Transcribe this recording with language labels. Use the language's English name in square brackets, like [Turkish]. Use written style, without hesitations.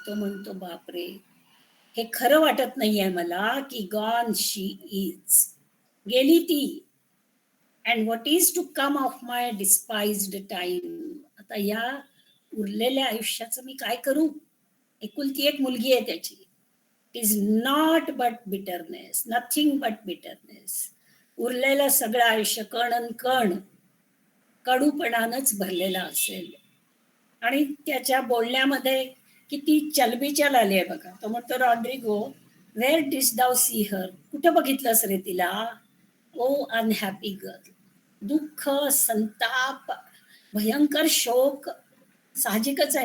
[Marathi] तो म्हणतो बापरे, हे खरं वाटत नाहीये मला की [English] gone she is, [Marathi] गेली ती. [English] And what is to come of my despised time. [Marathi] आता या उरलेल्या आयुष्याचं मी काय करू. एकुलती एक मुलगी आहे त्याची. [English] It is not but bitterness, nothing but bitterness. [Marathi] उरलेलं सगळं आयुष्य कण कण कडूपणानंच भरलेलं असेल. आणि त्याच्या बोलण्यामध्ये किती चलबिचल आली आहे बघा. तो म्हणतो रॉड्रिगो, [English] where didst thou see her, [Marathi] कुठं बघितलंस रे तिला. [English] O unhappy girl. [Marathi] दुःख, संताप, भयंकर शोक साहजिकच आहे.